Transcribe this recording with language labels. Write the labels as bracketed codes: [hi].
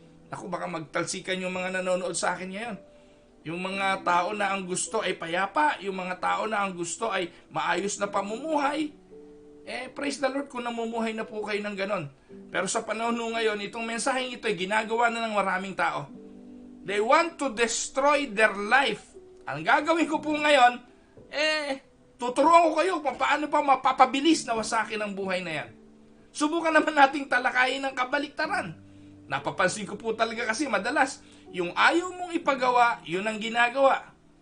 [tl] Ako, baka magtalsikan yung mga nanonood sa akin ngayon. Yung mga tao na ang gusto ay payapa, yung mga tao na ang gusto ay maayos na pamumuhay, [en] praise the Lord [tl] kung namumuhay na po kayo ng ganon. Pero sa panahon ngayon, itong mensaheng ito ay ginagawa na ng maraming tao. [en] They want to destroy their life. [tl] Ang gagawin ko po ngayon, tuturuan ko kayo kung paano pa mapapabilis na wasakin ang buhay na yan. Subukan naman nating talakayin ng kabaliktaran. Napapansin ko po talaga kasi madalas, yung ayaw mong ipagawa, yun ang ginagawa.